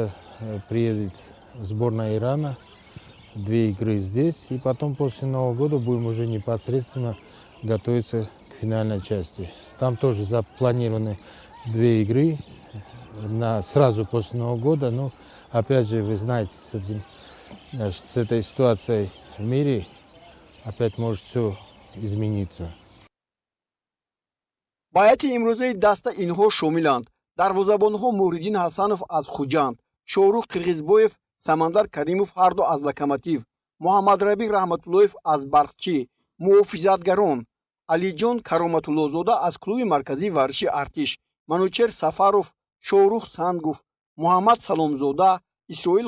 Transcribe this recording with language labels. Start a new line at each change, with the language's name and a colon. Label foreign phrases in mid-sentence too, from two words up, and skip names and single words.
Russian: Приедет сборная Ирана, 2 игры здесь, и потом после Нового года будем уже непосредственно готовиться к финальной части. Там тоже запланированы 2 игры сразу после Нового года. Но опять же, вы знаете, с этой ситуацией в мире опять может все измениться.
Tajik: ба ҳайати имрӯзаи даста инҳо шомиланд: дарвозабонҳо Муриддин Ҳасанов аз Хуҷанд, Шоҳрух Қирғизбоев, Самандар Каримов ҳарду аз Локомотив, Муҳаммадраби Раҳматуллоев аз Барқчӣ, муҳофизатгарон Алиҷон Кароматуллозода аз клуби марказии варзиши Артиш, Манучер Сафаров, Шоҳрух Сангов, Муҳаммад Саломзода, Исроил